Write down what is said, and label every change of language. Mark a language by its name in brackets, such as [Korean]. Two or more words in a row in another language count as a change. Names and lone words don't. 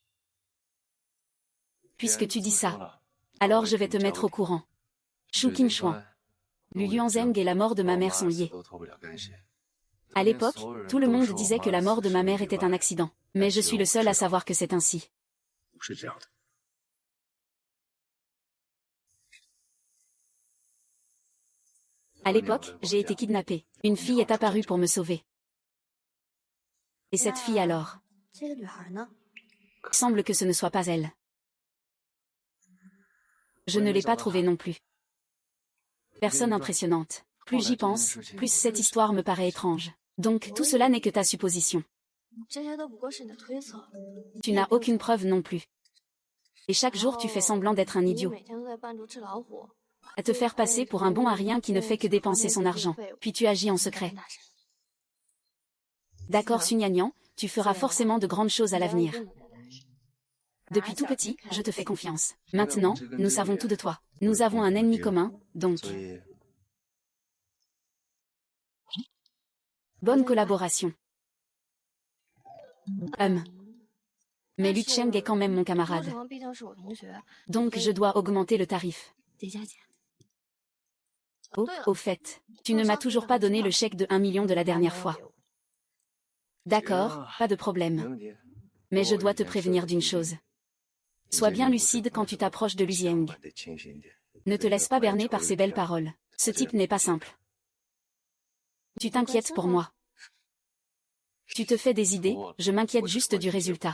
[French] Puisque tu dis ça, alors je vais te mettre au courant. Shu Qinshuang, Lu Yuanzheng et la mort de ma mère sont liés. À l'époque, tout le monde disait que la mort de ma mère était un accident, mais je suis le seul à savoir que c'est ainsi. [Chinese] 是这样的。 [French] À l'époque, j'ai été kidnappée. Une fille est apparue pour me sauver. Et cette fille alors? [Chinese] 这个女孩呢？ [French] Il semble que ce ne soit pas elle. Je ne l'ai pas trouvée non plus. Personne impressionnante. Plus j'y pense, plus cette histoire me paraît étrange. Donc tout cela n'est que ta supposition. [Chinese] 这些都不过是你的推测。 [French] Tu n'as aucune preuve non plus. Et chaque jour tu fais semblant d'être un [Chinese] 你 [French] idiot. [Chinese] 每天都在扮猪吃老虎。 [French] À te faire passer pour un bon à rien qui ne fait que dépenser son argent. Puis tu agis en secret. D'accord Sun Yanyan, tu feras forcément de grandes choses à l'avenir. Depuis tout petit, je te fais confiance. Maintenant, nous savons tout de toi. Nous avons un ennemi commun, donc. [Chinese] 所以 [French] Bonne collaboration. Mais Lu Cheng est quand même mon [Chinese] 高 [French] camarade. [Chinese] 成毕竟是我同学， [French] Donc je dois augmenter le tarif. [Chinese] 得加钱。 [French] Oh, au fait, tu ne m'as toujours pas donné le chèque de 1 million de la dernière fois. D'accord, pas de [Chinese] 没 [French] problème. [Chinese] 问题。 [French] Mais je dois te prévenir d'une chose. Sois bien lucide quand tu t'approches de Lu Zieng. [Chinese] 得清醒一点。 [French] Ne te laisse pas berner par ces belles paroles. Ce type n'est pas simple. Tu t'inquiètes pour moi. Tu te fais des idées, je m'inquiète juste du résultat.